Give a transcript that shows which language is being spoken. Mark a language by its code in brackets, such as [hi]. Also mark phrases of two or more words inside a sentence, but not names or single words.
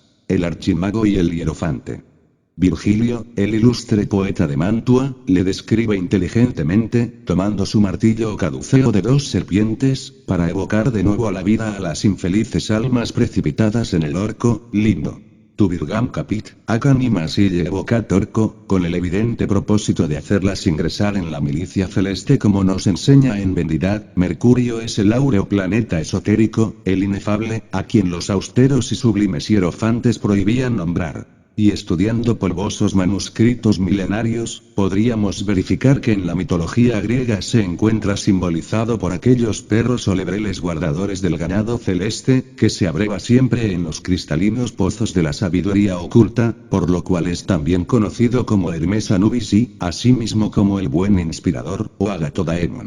[es] El archimago y el hierofante. Virgilio, el ilustre poeta de Mantua, le describe inteligentemente, tomando su martillo o caduceo de dos serpientes, para evocar de nuevo a la vida a las infelices almas precipitadas en el orco, lindo. [la] Tu Virgam capit, ac animas ille evocat orco, [es] con el evidente propósito de hacerlas ingresar en la milicia celeste como nos enseña en Vendidad, Mercurio es el áureo planeta esotérico, el inefable, a quien los austeros y sublimes hierofantes prohibían nombrar. Y estudiando polvosos manuscritos milenarios, podríamos verificar que en la mitología griega se encuentra simbolizado por aquellos perros o lebreles guardadores del ganado celeste, que se abreva siempre en los cristalinos pozos de la sabiduría oculta, por lo cual es también conocido como Hermes Anubis y, asimismo como el buen inspirador, o Agatodaemon.